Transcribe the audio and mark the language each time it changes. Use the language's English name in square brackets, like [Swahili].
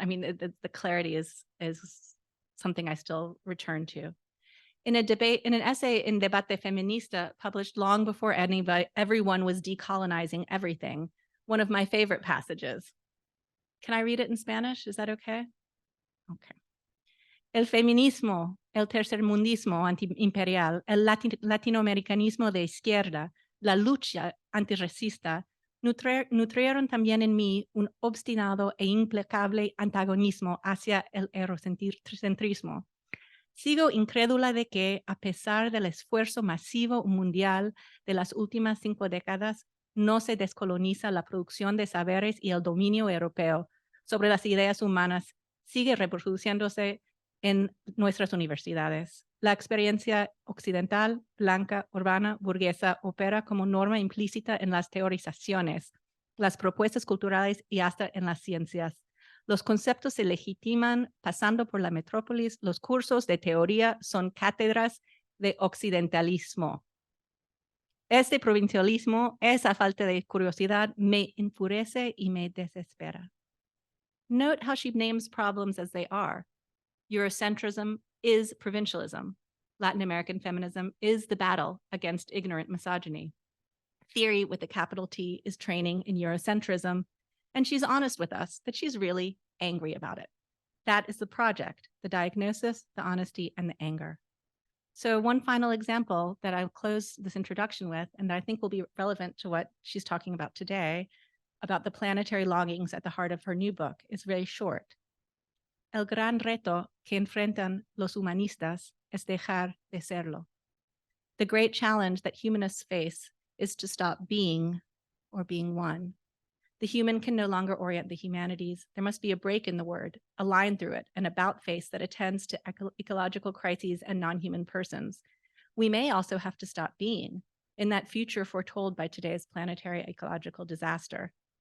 [English] I mean, the clarity is something I still return to. In an essay in Debate Feminista published long before everyone was decolonizing everything, one of my favorite passages. Can I read it in Spanish? Is that okay? Okay. [Spanish] El feminismo, el tercermundismo antiimperial, el latinoamericanismo de izquierda, la lucha antirracista, nutrieron también en mí un obstinado e implacable antagonismo hacia el eurocentrismo. Sigo incrédula de que, a pesar del esfuerzo masivo mundial de las últimas 5 décadas, no se descoloniza la producción de saberes y el dominio europeo sobre las ideas humanas sigue reproduciéndose en nuestras universidades. La experiencia occidental, blanca, urbana, burguesa, opera como norma implícita en las teorizaciones, las propuestas culturales y hasta en las ciencias. Los conceptos se legitiman pasando por la metrópolis. Los cursos de teoría son cátedras de occidentalismo. Este provincialismo, esa falta de curiosidad, me enfurece y me desespera. [English] Note how she names problems as they are. Eurocentrism is provincialism. Latin American feminism is the battle against ignorant misogyny. Theory with a capital T is training in Eurocentrism, and she's honest with us that she's really angry about it. That is the project, the diagnosis, the honesty, and the anger. So one final example that I'll close this introduction with, and that I think will be relevant to what she's talking about today, about the planetary longings at the heart of her new book, is very short. [Spanish] El gran reto que enfrentan los humanistas es dejar de serlo. [English] The great challenge that humanists face is to stop being or being one. The human can no longer orient the humanities. There must be a break in the word, a line through it, an about face that attends to ecological crises and non-human persons. We may also have to stop being in that future foretold by today's planetary ecological disaster.